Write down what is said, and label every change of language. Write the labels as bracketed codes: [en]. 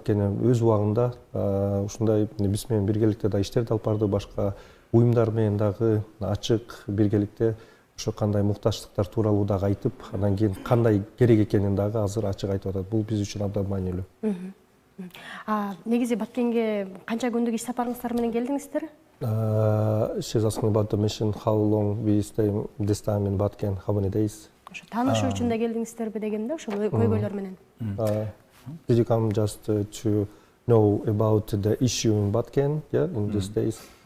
[ky] Анткени өз убагында ушундай биз менен биргеликте да иштерди алып барды, башка уюмдар менен дагы ачык биргеликте ошо кандай муктаждыктар тууралуу дагы айтып, анан кийин кандай керек экенин дагы азыр ачык айтып атат. Бул биз үчүн абдан маанилүү. Негизи Баткенге канча күндүк иш сапарыңыздар менен келдиңиздер? [en] She's asking about the mission, how long we stay this time in Баткен, how many days? [ky] Ошо таанышуу үчүн да келдиңиздерби дегенде, ошо көйгөйлөр менен. [en] Did you come just to know about the issue in Баткен, in these days?